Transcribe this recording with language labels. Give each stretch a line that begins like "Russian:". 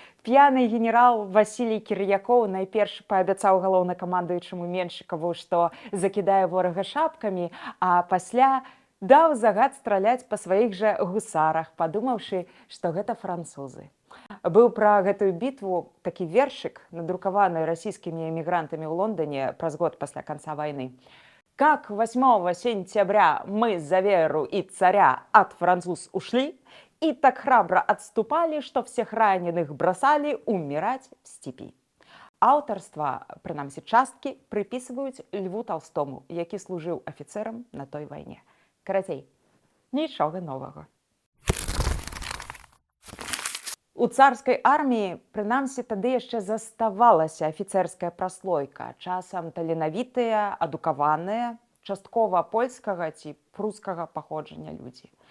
Belarusian: П'яны генерал Васілій Кір'якоў найперш паабяцаў галоўнакамандуючаму Меншыкаву, што закідае ворага шапкамі, а пасля даў загад страляць па сваіх жа гусарах, падумаўшы, што гэта французы. Быў пра гэтую бітву такі вершык, надрукаваны расійскімі эмігрантамі ў Лондоне праз год пасля канца вайны.
Russian: «Как 8 сентября мы за веру и царя от француз ушли, и так храбро отступали, что всех раненых бросали умирать в степи».
Belarusian: Аўтарства, прынамсі часткі, прыпісваюць Льву Толстому, які служыў афіцэрам на той вайне. Карацей, нічога новага. У царскай арміі, прынамсі, тады яшчэ заставалася афіцэрская праслойка, часам таленавітыя, адукаваныя, часткова польскага ці прускага паходжання людзі.